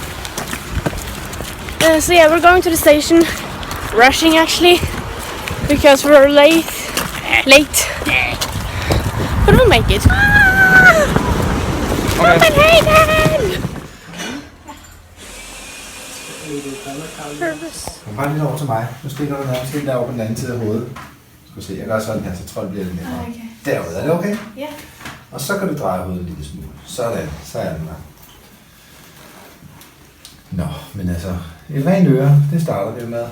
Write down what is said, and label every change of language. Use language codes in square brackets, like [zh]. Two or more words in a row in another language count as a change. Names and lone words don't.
[en] So yeah, we're going to the station. Rushing actually, because we're late. But we'll make it. Copenhagen! Nervous. [da] Kom bare lige over til mig. Nu stikker du nærmest helt derovre på den anden side af hovedet. Skal se, jeg gør sådan her, så tror jeg, det bliver lidt nemmere. Okay. Derude, er det okay? Ja. Og så kan du dreje hovedet en lille smule. Sådan, så er den der. Nå, men altså, et rent øre, det starter vi med.